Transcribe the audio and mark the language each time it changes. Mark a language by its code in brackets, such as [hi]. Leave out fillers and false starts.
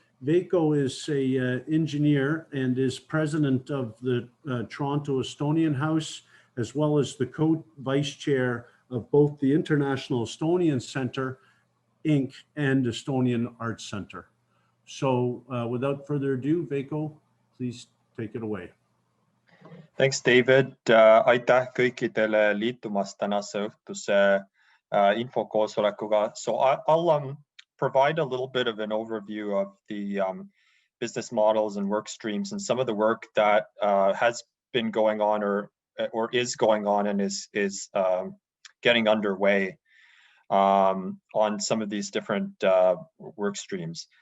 [en] Veiko is an engineer and is president of the Toronto Estonian House, as well as the co-vice chair of both the International Estonian Center, Inc. and Estonian Arts Center. So without further ado, Veiko, please take it away. Thanks, David. [et] Aitäh kõikidele liitumast tänase õhtuse infokoosolekuga. [en] So I'll provide a little bit of an overview of the business models and work streams and some of the work that has been going on or is going on and is getting underway on some of these different work streams.